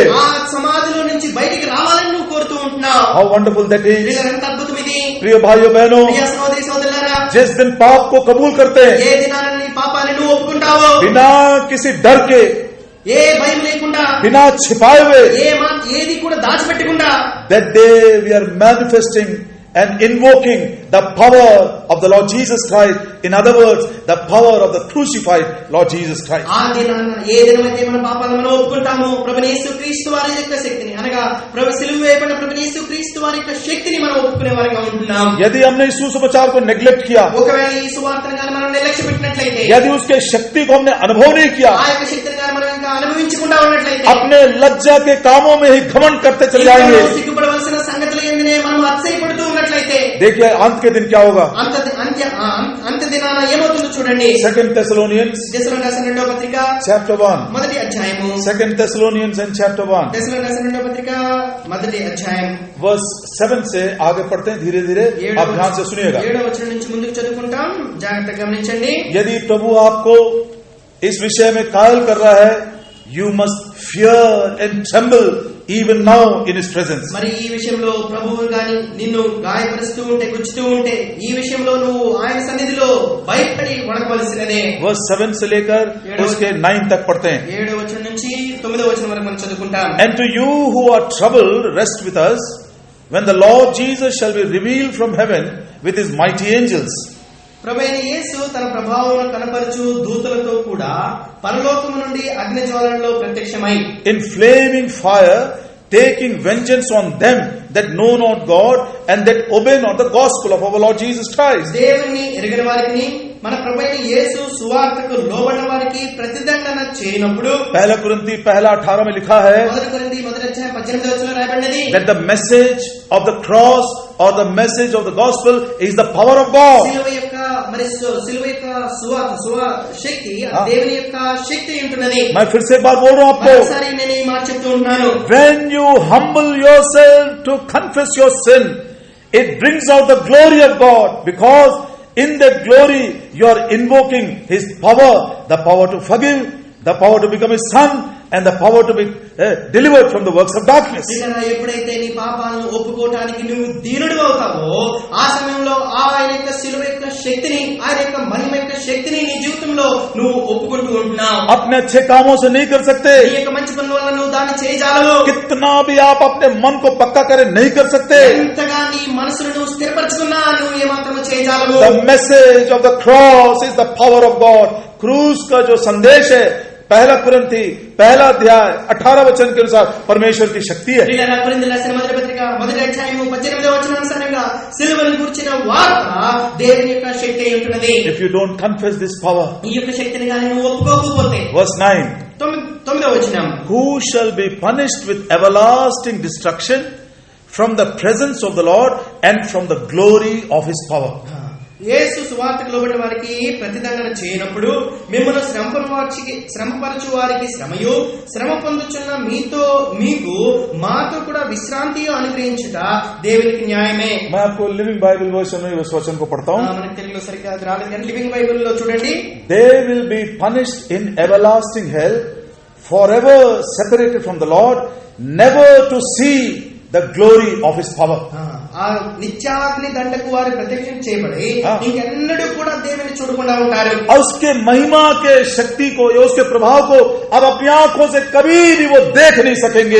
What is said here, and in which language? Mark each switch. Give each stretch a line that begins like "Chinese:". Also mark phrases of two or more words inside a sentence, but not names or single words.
Telugu: ఆ సమాధిలో నుంచి బయటికి రావాలని నువ్వు కోరుతూ ఉంటున్నావు.
English: How wonderful that is.
Telugu: ఎంత అద్భుతం ఇది.
Hindi: प्रिय भाइयों बहनों,
Telugu: ప్రియ సోదరి సోదరులారా,
Hindi: जिस दिन पाप को कबूल करते हैं,
Telugu: ఏ దినాన నీ పాపాన్ని నువ్వు ఒప్పుకుంటావో,
Hindi: बिना किसी डर के,
Telugu: ఏ భయం లేకుండా,
Hindi: बिना छिपाए हुए,
Telugu: ఏది కూడా దాచిపెట్టకుండా,
English: that day we are manifesting and invoking the power of the Lord Jesus Christ. In other words, the power of the crucified Lord Jesus Christ.
Telugu: ఆ దినాన ఏ దినమైతే మన పాపాలను మనం ఒప్పుకుంటామో, ప్రభువైన యేసుక్రీస్తు వారి యొక్క శక్తిని, అనగా ప్రభు సిలువ వేయబడిన ప్రభువైన యేసుక్రీస్తు వారి యొక్క శక్తిని మనం ఒప్పుకునే వారిగా ఉంటున్నాం.
Hindi: यदि हमने इस सुसमाचार को नेग्लेक्ट किया,
Telugu: ఒకవేళ ఈ సువార్తను గాని మనం నిర్లక్ష్య పెట్టినట్లయితే,
Hindi: यदि उसके शक्ति को हमने अनुभव नहीं किया,
Telugu: ఆ యొక్క శక్తిని గాని మనం ఇంకా అనుభవించకుండా ఉన్నట్లయితే,
Hindi: अपने लज्जा के कामों में ही घमंड करते चले जाएंगे.
Telugu: సిగ్గుపడవలసిన సంగతులు ఎందునే మనం అతిశయపడుతూ ఉన్నట్లయితే,
Hindi: देखिए अंत के दिन क्या होगा.
Telugu: అంత్య దినాన ఏమవుతుందో చూడండి. 2 Thessalonians దశలోని రాసిన రెండవ పత్రిక chapter 1. మొదటి అధ్యాయము.
English: 2 Thessalonians and chapter 1.
Telugu: దశలోని రాసిన రెండవ పత్రిక మొదటి అధ్యాయం
Hindi: verse 7 से आगे पढ़ते हैं. धीरे धीरे आप ध्यान से सुनिएगा.
Telugu: 7వ వచనం నుంచి ముందుకు చదువుకుంటాం. జాగ్రత్తగా గమనించండి.
Hindi: यदि प्रभु आपको इस विषय में कायल कर रहा है,
English: you must fear and tremble even now in his presence.
Telugu: మరి ఈ విషయంలో ప్రభువు గాని నిన్ను గాయపరుస్తూ ఉంటే, గుచ్చుతూ ఉంటే, ఈ విషయంలో నువ్వు ఆయన సన్నిధిలో భయపడి వణకవలసినదే.
Hindi: verse 7 से लेकर उसके 9 तक पढ़ते हैं.
Telugu: 7వ వచనం నుంచి 9వ వచనం వరకు మనం చదువుకుంటాం.
English: And to you who are troubled, rest with us when the Lord Jesus shall be revealed from heaven with his mighty angels.
Telugu: ప్రభువైన యేసు తన ప్రభావమును కనపరచు దూతలతో కూడా పరలోకము నుండి అగ్ని జ్వాలలలో ప్రత్యక్షమై
English: in flaming fire taking vengeance on them that know not God and that obey not the gospel of our Lord Jesus Christ.
Telugu: దేవుని ఎరిగిన వారికి మన ప్రభువైన యేసు సువార్తకు లోబడిన వారికి ప్రతిదండన చేయనప్పుడు
Hindi: पहला कुरिन्थी 1:18 में लिखा है
Telugu: మొదటి కొరింథీ మొదటి అధ్యాయం 18వ వచనంలో రాయబడినది
English: that the message of the cross or the message of the gospel is the power of God.
Telugu: సిలువ యొక్క శక్తి దేవుని యొక్క శక్తి ఉంటున్నది.
Hindi: मैं फिर से एक बार बोल रहा हूं आपको,
Telugu: ఒకసారి నేను ఈ మాట చెప్తూ ఉన్నాను.
English: when you humble yourself to confess your sin, it brings out the glory of God, because in that glory you are invoking His power, the power to forgive, the power to become His son, and the power to be delivered from the works of darkness.
Telugu: ఎప్పుడైతే నీ పాపాలను ఒప్పుకోవడానికి నువ్వు దీనుడు అవుతావో ఆ సమయంలో ఆయన యొక్క శిలువ యొక్క శక్తిని, ఆయన యొక్క మహిమ యొక్క శక్తిని నీ జీవితంలో నువ్వు ఒప్పుకుంటూ ఉంటున్నావు.
Hindi: अपने अच्छे कामों से नहीं कर सकते,
Telugu: నీ యొక్క మంచి పనుల వల్ల నువ్వు దాన్ని చేయజాలవు.
Hindi: कितना भी आप अपने मन को पक्का करे नहीं कर सकते.
Telugu: ఎంతగా నీ మనసును నువ్వు స్థిరపరచుకున్నా నువ్వు ఏమాత్రము చేయజాలవు.
English: The message of the cross is the power of God.
Hindi: क्रूस का जो संदेश है, पहला कुरिन्थी 1 अध्याय 18 वचन के अनुसार परमेश्वर की शक्ति है.
Telugu: కొరింథీయులకు రాసిన మొదటి పత్రిక మొదటి అధ్యాయము 18వ వచనానుసారంగా సిలువను గురించిన వార్త దేవుని యొక్క శక్తి అయి ఉంటున్నది.
English: If you don't confess this power,
Telugu: ఈ యొక్క శక్తిని గాని నువ్వు ఒప్పుకోకపోతే, verse 9, 9వ వచనం,
English: who shall be punished with everlasting destruction from the presence of the Lord and from the glory of His power.
Telugu: యేసు సువార్తకు లోబడిన వారికి ప్రతిదండన చేయనప్పుడు మిమ్మల్ని శ్రమపరచు వారికి శ్రమయు, శ్రమ పొందుచున్న మీకు మాతో కూడా విశ్రాంతి అనుగ్రహించుట దేవునికి న్యాయమే.
Hindi: मैं आपको लिविंग बाइबल वर्जन में उस वचन को पढ़ता हूं.
Telugu: మనకి తెలుగులో సరిగ్గా రాలేదు కానీ లివింగ్ బైబిల్ లో చూడండి.
English: They will be punished in everlasting hell, forever separated from the Lord, never to see the glory of His power.
Telugu: ఆ నిత్యాగ్ని దండకు వారు ప్రత్యక్షం చేయబడి ఇంకెన్నడూ కూడా దేవుని చూడకుండా ఉంటారు.
Hindi: उसके महिमा के शक्ति को या उसके प्रभाव को अब अपनी आंखों से कभी भी वो देख नहीं सकेंगे.